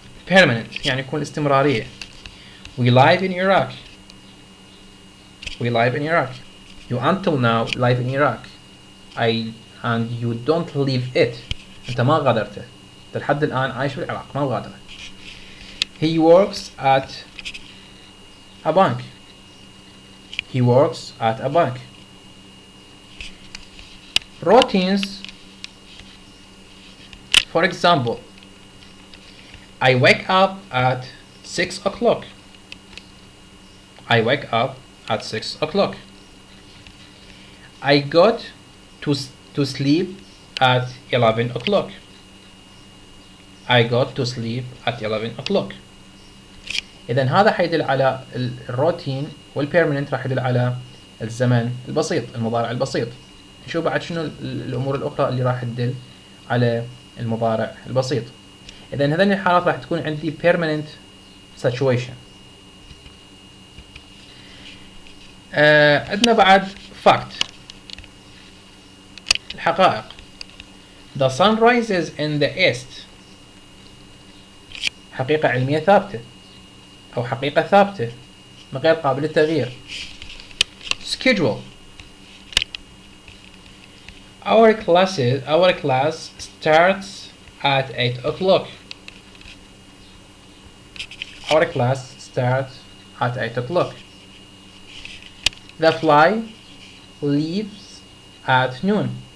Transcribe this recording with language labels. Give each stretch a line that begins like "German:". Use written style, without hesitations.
Arabic: permanent يعني يكون استمرارية.
English: We live in Iraq. We live in Iraq. You until now live in Iraq. And you don't leave it.
Arabic: أنت ما غادرته. أنت لحد الآن عايش في العراق ما غادره.
English: He works at a bank. He works at a bank. Routines. For example, I wake up at 6 o'clock. I wake up at 6 o'clock. I got to sleep at 11 o'clock. I got to sleep at 11 o'clock.
Arabic: إذن هذا حيدل على الروتين، والبيرمننت راح يدل على الزمن البسيط، المضارع البسيط. نشوف بعد شنو الأمور الأخرى اللي راح تدل على المضارع البسيط. إذن هذين الحالات راح تكون عندي
English: permanent situation.
Arabic: عندنا بعد fact، الحقائق.
English: The sun rises in the east.
Arabic: حقيقة علمية ثابتة أو حقيقة ثابتة غير قابلة للتغيير.
English: Schedule. Our class starts at 8 o'clock. Our class starts at 8 o'clock. The fly leaves at noon.